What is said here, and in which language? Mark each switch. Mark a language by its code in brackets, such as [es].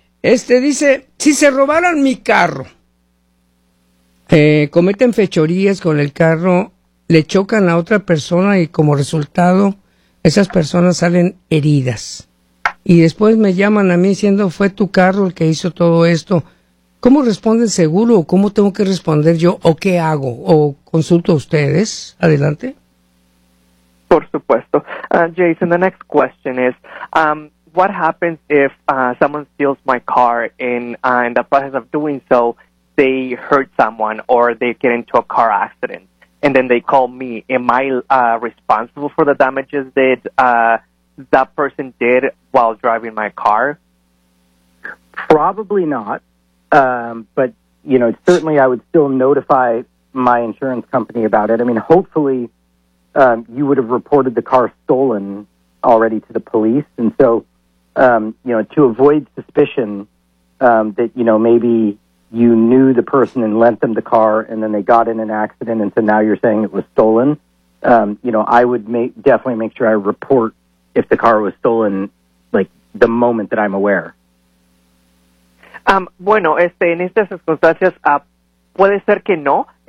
[es] Dice, si se robaran mi carro, cometen fechorías con el carro, le chocan a otra persona y como resultado esas personas salen heridas y después me llaman a mí diciendo fue tu carro el que hizo todo esto. ¿Cómo responde el seguro o cómo tengo que responder yo o qué hago? ¿O consulto a ustedes? Adelante. Por supuesto. [en] Jason, the next question is, what happens if someone steals my car and in the process of doing so, they hurt someone or they get into a car accident? And then they call me. Am I responsible for the damages that that person did while driving my car? Probably not. But, you know, certainly I would still notify my insurance company about it. I mean, hopefully you would have reported the car stolen already to the police. And so, you know, to avoid suspicion that, you know, maybe you knew the person and lent them the car and then they got in an accident and so now you're saying it was stolen, you know, I would definitely make sure I report if the car was stolen, like, the moment that I'm aware. [es] Bueno, en estas circunstancias, puede ser que no.